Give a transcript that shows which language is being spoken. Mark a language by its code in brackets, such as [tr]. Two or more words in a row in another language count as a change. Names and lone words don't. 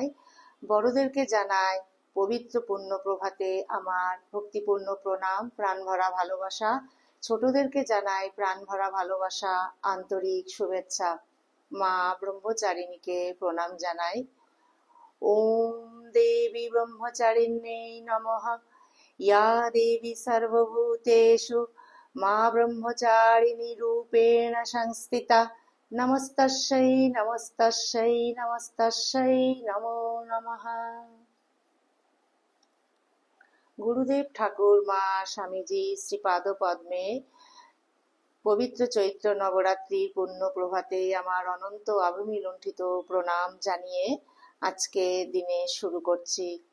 [bn] বড়দেরকে জানাই পবিত্র পুণ্য প্রভাতে আমার ভক্তিপূর্ণ প্রণাম, প্রাণভরা ভালোবাসা। ছোটদেরকে জানাই প্রাণভরা ভালোবাসা, আন্তরিক শুভেচ্ছা। মা ব্রহ্মচারিণীকে প্রণাম জানাই। [sa] ওম দেবী ব্রহ্মচারিণ্যై নমঃ। या देवी सर्वभूतेषु मा ब्रह्मचारिणी रूपेण संस्थिता। नमस्तस्यै नमस्तस्यै नमस्तस्यै नमो नमः। [bn] গুরুদেব ঠাকুর, মা স্বামীজি শ্রীপাদ পদ্মে পবিত্র চৈত্র নবরাত্রির পুণ্য প্রভাতে আমার অনন্ত আভূমি লুণ্ঠিত প্রণাম জানিয়ে আজকে দিনে শুরু করছি।